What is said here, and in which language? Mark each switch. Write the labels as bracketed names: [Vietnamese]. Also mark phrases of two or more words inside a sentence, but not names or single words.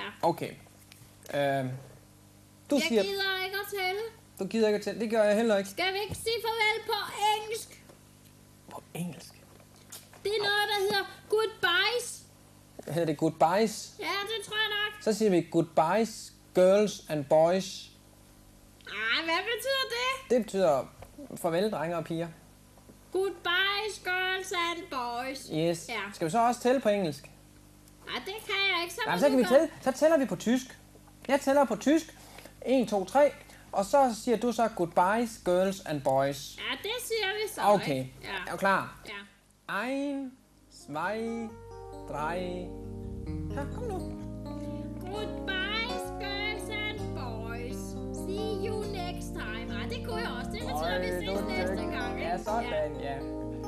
[Danish] Okay. Du Jeg siger, gider ikke at tælle. du gider ikke at tælle. Det gør jeg heller ikke. Skal vi ikke sige farvel på engelsk? På engelsk. Det er noget, der hedder goodbyes. Hedder det goodbyes? Ja, det tror jeg nok. Så siger vi [English] goodbyes, girls and boys. [Danish] Ej, hvad betyder det? Det betyder farvel, drenge og piger. [English] Goodbyes, girls and boys. Yes. [Danish] Ja. Skal vi så også tælle på engelsk? Nej, det kan jeg ikke. Nej, så kan vi tælle. Så tæller vi på tysk. Jeg tæller på tysk. 1, 2, 3. Og så siger du så [English] goodbyes, girls and boys. [Danish] Ja, det siger vi så. Okay. Ikke? Ja. Er du klar? Ja. 1, 2, 3. Ja, kom nu. [English] Goodbyes, girls and boys. See you next time. [Danish] Ej, det kunne jeg også. Det betyder, at vi ses næste gang. Ikke? Ja, sådan, ja.